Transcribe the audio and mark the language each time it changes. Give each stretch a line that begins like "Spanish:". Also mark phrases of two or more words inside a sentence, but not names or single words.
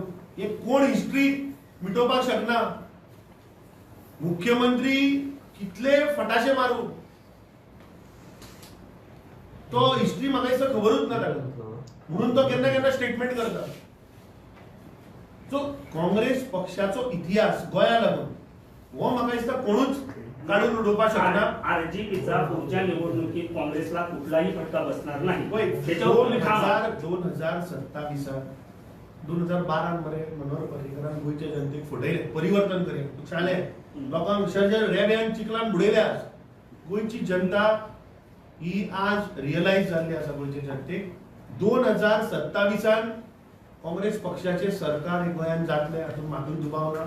Konkani: हे कोण हिस्ट्री मिटोवपाक शकना. मुख्यमंत्री कितले फटाशे मारू तो हिस्ट्री म्हाका दिसता खबरूच ना ताका, म्हणून तो केन्ना केन्ना स्टेटमेंट करता. सो काँग्रेस पक्षाचो इतिहास गोंया लागून हो म्हाका दिसता कोणूच काढून उडोवपाक शकना.
Marathi: आरजीपीचा पुढच्या निवडणुकीत काँग्रेसला कुठलाही फटका बसणार नाही.
Konkani: पळय,
Marathi: त्याच्यावर
Konkani: 2027 2012 मरे मनोहर पर्रीकरान गोंयच्या जनतेक फटयले, परिवर्तन करेल चाले लोकांक शर्जर रेब्यान चिखलान बुडयल्या. गोंयची जनता ही आज रियलाइज जाल्ली आसा गोंयच्या जनतेक. 2027 काँग्रेस पक्षाचे सरकार हे गोंयान जातले हातून म्हाका दुबाव ना.